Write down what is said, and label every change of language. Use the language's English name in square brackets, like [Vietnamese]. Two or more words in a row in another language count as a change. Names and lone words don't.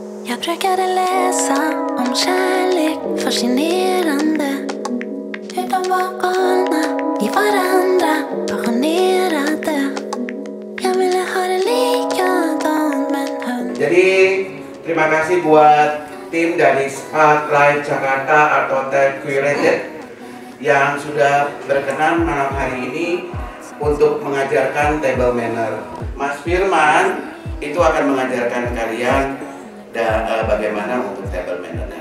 [Swedish] Jag brukade läsa om kärlek, fascinerande. Hur de var galna i varandra, passionerade. Jag ville ha det likadant men höll. [Indonesian] Jadi terima kasih buat tim dari Spotlight Jakarta Art Hotel Curated yang sudah berkenan malam hari ini untuk mengajarkan [English] table manner. [Indonesian] Mas Firman itu akan mengajarkan kalian bagaimana untuk [English] table manner- [Indonesian] nya.